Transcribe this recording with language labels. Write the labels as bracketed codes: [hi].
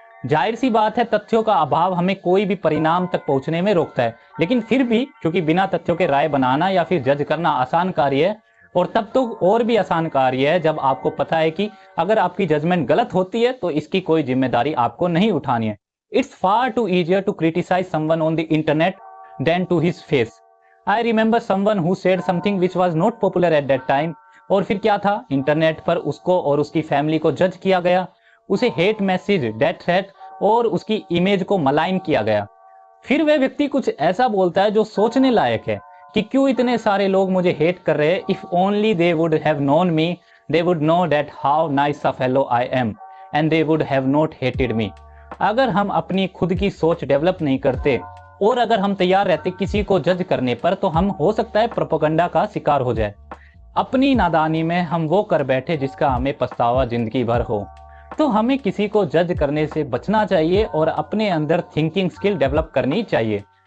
[hi] जाहिर सी बात है तथ्यों का अभाव हमें कोई भी परिणाम तक पहुंचने में रोकता है, लेकिन फिर भी क्योंकि बिना तथ्यों के राय बनाना या फिर जज करना आसान कार्य है और तब तो और भी आसान कार्य है जब आपको पता है कि अगर आपकी जजमेंट गलत होती है तो इसकी कोई जिम्मेदारी आपको नहीं उठानी है। [en] It's far too easier to criticize someone on the internet than to his face. I remember someone who said something which was not popular at that time. [hi] और फिर क्या था, इंटरनेट पर उसको और उसकी फैमिली को जज किया गया, उसे हेट मैसेज, डेथ थ्रेट और उसकी इमेज को मलाइन किया गया। फिर वह व्यक्ति कुछ ऐसा बोलता है जो सोचने लायक है कि क्यों इतने सारे लोग मुझे हेट कर रहे हैं। [en] If only they would have known me, they would know that how nice a fellow I am and they would have not hated me. [hi] अगर हम अपनी खुद की सोच डेवलप नहीं करते और अगर हम तैयार रहते किसी को जज करने पर तो हम हो सकता है प्रोपेगेंडा का शिकार हो जाए। अपनी नादानी में हम वो कर बैठे जिसका हमें पछतावा जिंदगी भर हो। तो हमें किसी को जज करने से बचना चाहिए और अपने अंदर थिंकिंग स्किल डेवलप करनी चाहिए।